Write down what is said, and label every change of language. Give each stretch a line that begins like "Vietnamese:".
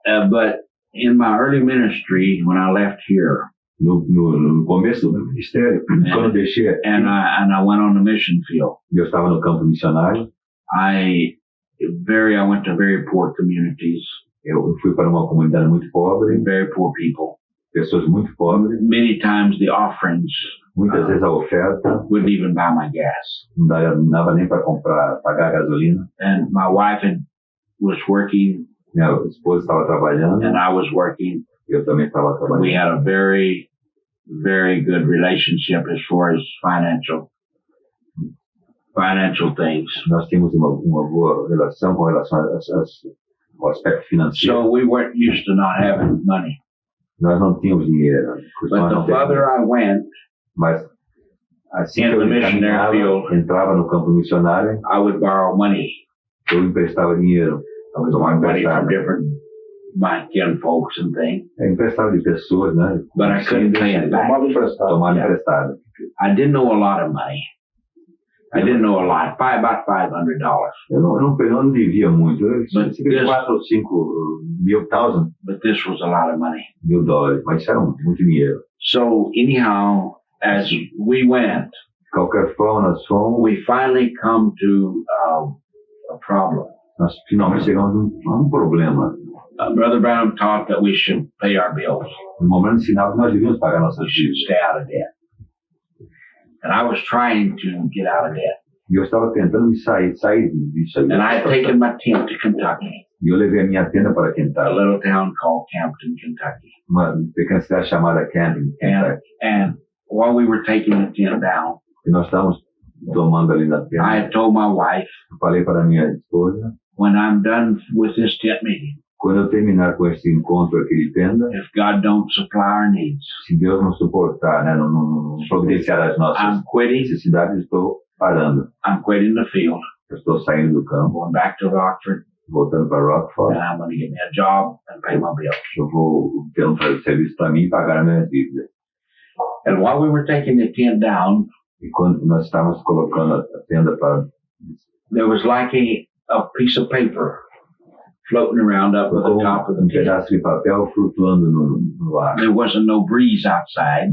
English: But in my early ministry, when I left here,
Portuguese: no começo do ministério, quando eu deixei aqui,
English: and I went on the mission field.
Portuguese: Eu estava no campo missionário.
English: I went to very poor communities.
Portuguese: Eu fui para uma comunidade muito pobre.
English: Very poor people.
Portuguese: Pessoas muito pobres.
English: Many times the offerings
Portuguese: muitas vezes a oferta
English: wouldn't even buy my gas.
Portuguese: Não dava nem para pagar a gasolina.
English: And my wife was working.
Portuguese: Minha esposa estava trabalhando.
English: And I was working.
Portuguese: Eu também estava trabalhando.
English: We had a very, very good relationship as far as financial things.
Portuguese: Nós tínhamos uma boa relação com relação ao aspecto financeiro.
English: So we weren't used to not having money.
Portuguese: Nós não tínhamos dinheiro.
English: But the further I went,
Portuguese: mas assim que eu entrava no campo missionário,
English: I would borrow money.
Portuguese: Eu emprestava dinheiro.
English: I would borrow money from different my kin folks and things.
Portuguese: Emprestava de pessoas, né?
English: But I couldn't pay it back.
Portuguese: Tomava emprestado.
English: I didn't know a lot of money. I didn't know a lot. About $500.
Portuguese: Eu não devia muito. Eu recebi 4 ou 5 mil thousand.
English: But this was a lot of money.
Portuguese: $1,000, mas isso era muito dinheiro.
English: So anyhow, as we went,
Portuguese: qualquer forma nós fomos.
English: We finally come to a problem.
Portuguese: Nós finalmente chegamos a um problema.
English: Brother Branham taught that we should pay our bills.
Portuguese: No momento ensinava que nós devíamos pagar nossas dívidas.
English: Stay out of debt. And I was trying to get out of debt.
Portuguese: E eu estava tentando sair disso.
English: And I had taken my tent to Kentucky.
Portuguese: E eu levei a minha tenda para Kentucky.
English: A little town called Campton, Kentucky.
Portuguese: Uma pequena cidade chamada Campton, Kentucky.
English: And while we were taking the tent down,
Portuguese: e nós estávamos tomando ali na tenda.
English: I had told my wife,
Portuguese: eu falei para minha esposa,
English: when I'm done with this tent meeting,
Portuguese: quando eu terminar com esse encontro aqui de tenda,
English: if God don't supply our needs,
Portuguese: se Deus não suportar, né, não providenciar as nossas necessidades, estou parando.
English: I'm quitting the field.
Portuguese: Eu estou saindo do campo.
English: Going back to Rockford.
Portuguese: Voltando para Rockford.
English: And I'm going to get me a job and pay my bills.
Portuguese: Eu vou ter serviço para mim e pagar minhas dívidas.
English: And while we were taking the tent down,
Portuguese: e quando nós estávamos colocando a tenda para,
English: there was like a piece of paper floating around up at the top of the tent.
Portuguese: Pedaço de papel flutuando no ar.
English: There wasn't no breeze outside.